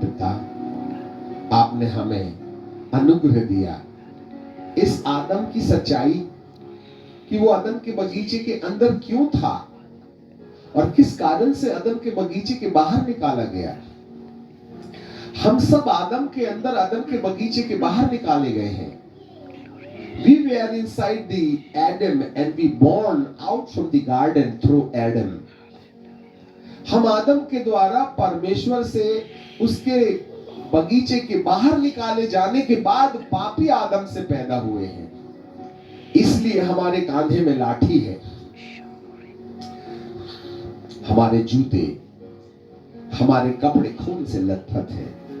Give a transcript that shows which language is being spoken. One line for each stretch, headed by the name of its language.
Hindi: पिता, आपने हमें अनुग्रह दिया इस आदम की सच्चाई कि वो आदम के बगीचे के अंदर क्यों था और किस कारण से आदम के बगीचे के बाहर निकाला गया। हम सब आदम के अंदर, आदम के बगीचे के बाहर निकाले गए हैं।
English: We were inside the Adam and we born out from the garden through Adam.
Hindi: हम आदम के द्वारा परमेश्वर से उसके बगीचे के बाहर निकाले जाने के बाद पापी आदम से पैदा हुए हैं। इसलिए हमारे कांधे में लाठी है, हमारे जूते, हमारे कपड़े खून से लथपथ हैं।